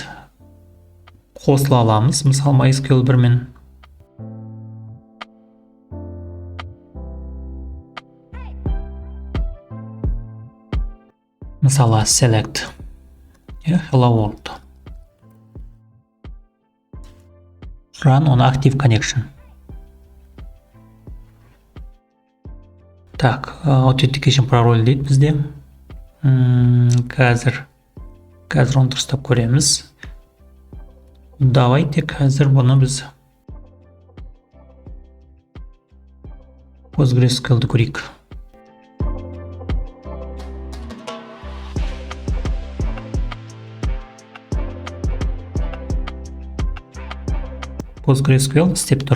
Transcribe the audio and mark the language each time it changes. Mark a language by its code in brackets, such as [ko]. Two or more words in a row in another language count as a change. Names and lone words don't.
[kk] Қосыла аламыз. Мысалы, MySQL 1 мен мысалы [en] select hello world. Run on active connection. [kk] Так, authentication пароль дейді бізде. Қазір оны дұрыстап көреміз. Давайте қазір бұны біз PostgreSQL-ді көрейік. PostgreSQL істеп тұр.